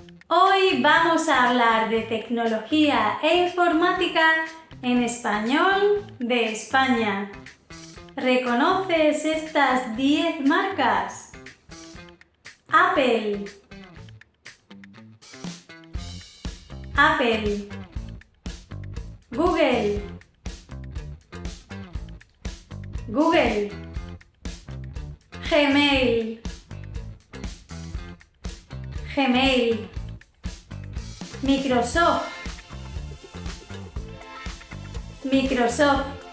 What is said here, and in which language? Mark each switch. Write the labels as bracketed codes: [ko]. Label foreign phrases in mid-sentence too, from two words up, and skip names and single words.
[es] Hoy vamos a hablar de tecnología e informática en español de España. ¿Reconoces estas 10 marcas? Apple, Apple, Google, Google, Gmail, Gmail, Microsoft, Microsoft,